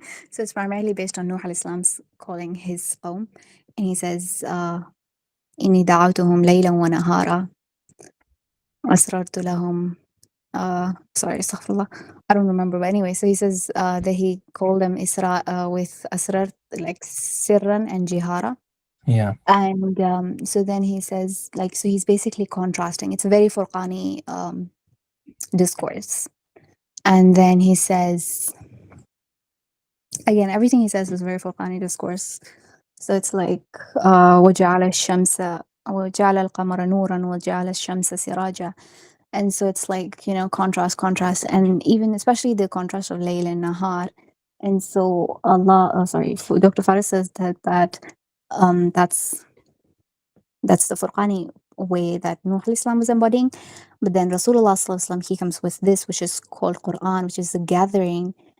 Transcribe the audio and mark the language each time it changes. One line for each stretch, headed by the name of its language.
English: So it's primarily based on Nuh al-Islam's calling his qawm. And he says,
Arabic: إني دعوتهم ليلا ونهارا أسررت لهم.
English: Sorry, astaghfirullah. I don't remember. But anyway, so he says that he called them Isra with Asrar, like Sirran and Jihara. Yeah. And so then he says, like, so he's basically contrasting. It's a very Furqani discourse. And then he says, again, everything he says is very Furqani discourse. So it's like,
Arabic: وَجَعَلَ الشَّمْسَ وَجَعَلَ الْقَمَرَ نُورًا وَجَعَلَ الشَّمْسَ سِرَاجًا.
English: And so it's like, contrast, and even especially the contrast of Layl and Nahar. And so Dr. Faris says that's the Furqani way that Nuh al-Islam was embodying. But then Rasulullah Sallallahu Alaihi Wasallam, he comes with this, which is called Quran, which is the gathering.